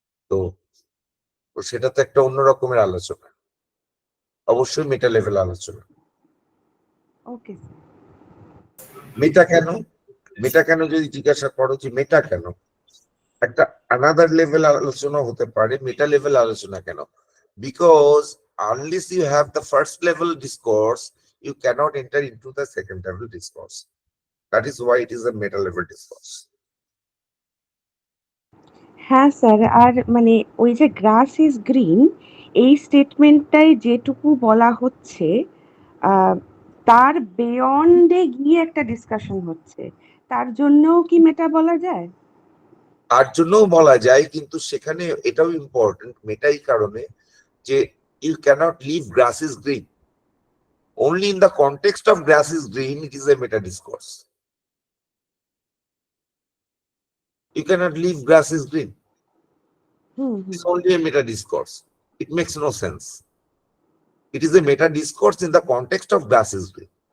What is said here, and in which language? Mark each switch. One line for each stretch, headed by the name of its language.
Bangla: তো সেটা তো একটা অন্য রকমের আলোচনা, অবশ্যই মেটা লেভেল আলোচনা। ওকে। মেটা কেন যদি জিজ্ঞাসা করো যে মেটা কেন, একটা আনাদার লেভেল আলোচনা হতে পারে, মেটা লেভেল আলোচনা কেন?
English: Because unless you have the first level discourse, you cannot enter into the second level discourse. That is why it is a meta level discourse.
Bangla: হ্যাঁ স্যার, আর মানে ওই যে গ্রাস ইজ গ্রিন এই স্টেটমেন্টটাই যেটুকু বলা হচ্ছে, তার বিয়ন্ডে গিয়ে একটা ডিসকাশন হচ্ছে, তার জন্যও কি মেটা বলা যায়? তার জন্যও বলা যায়, কিন্তু সেখানে এটাও ইম্পর্টেন্ট, মেটাই কারণে যে
English: you cannot leave grass is green. Only in the context of grass is green, it is a meta discourse. You cannot leave grass is green. It's only a meta discourse. It makes no sense. It is a meta discourse in the context of grass is green.